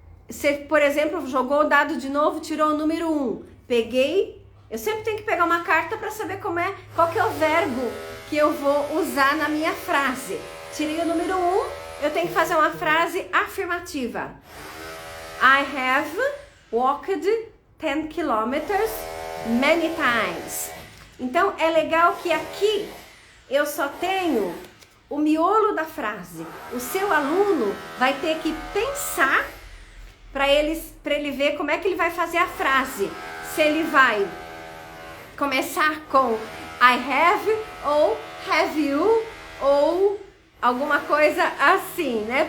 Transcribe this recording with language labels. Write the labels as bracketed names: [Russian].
[Portuguese] Você, por exemplo, jogou o dado de novo, tirou o número 1. Peguei, eu sempre tenho que pegar uma carta para saber qual que é o verbo que eu vou usar na minha frase. Tirei o número 1, eu tenho que fazer uma frase afirmativa. [English] I have walked 10 kilometers many times. [Portuguese] Então, é legal que aqui eu só tenho o miolo da frase. O seu aluno vai ter que pensar para ele ver como é que ele vai fazer a frase. Se ele vai começar com I have, ou have you, ou alguma coisa assim, né?